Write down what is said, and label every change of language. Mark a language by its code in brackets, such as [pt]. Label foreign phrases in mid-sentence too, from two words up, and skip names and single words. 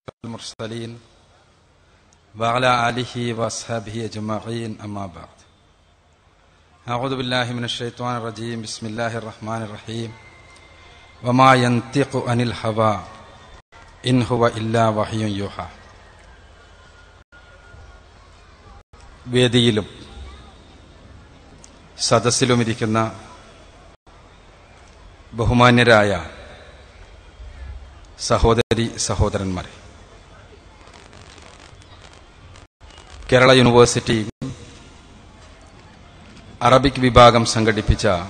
[ar] المرسلين وعلى آله وأصحابه أجمعين أما بعد أعوذ بالله من الشيطان الرجيم بسم الله الرحمن الرحيم وما ينطق عن الهوى إن هو إلا وحي يوحى. [ml] വേദിയിലും സദസ്സിലുമിരിക്കുന്ന ബഹുമാന്യരായ സഹോദരി സഹോദരന്മാരെ, കേരള യൂണിവേഴ്സിറ്റി അറബിക് വിഭാഗം സംഘടിപ്പിച്ച